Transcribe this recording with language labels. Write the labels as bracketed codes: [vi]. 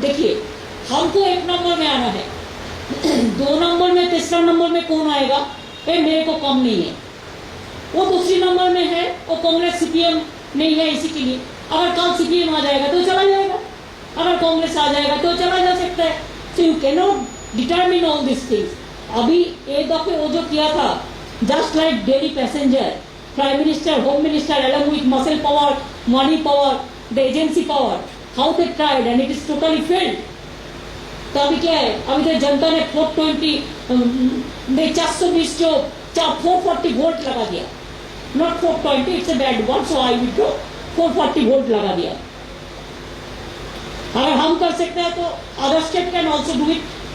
[hi] देखिए हमको 1 नंबर में आना है, 2 नंबर में, तीसरा नंबर में कौन आएगा ये मेरे को कम नहीं है। वो दूसरी नंबर में है वो कांग्रेस सीपीएम नहीं है, इसी के लिए अगर कल सीपीएम आ जाएगा तो चला जाएगा, अगर कांग्रेस आ जाएगा तो चला जा सकता है। [en] So you can not determine all this things. [hi] अभी एक दफे वो जो किया था, [en] Just like daily passenger, prime minister, home minister along with muscle power, money power, the agency power, how they tried and it is totally failed। [hi] तो अभी क्या है, अभी तो जनता ने 420 जो 440 वोट लगा दिया, [en] not 420, it's a bad word so I will go [hi] 440 vote लगा दिया। अगर हम कर सकते हैं तो [en] Other state can also do it.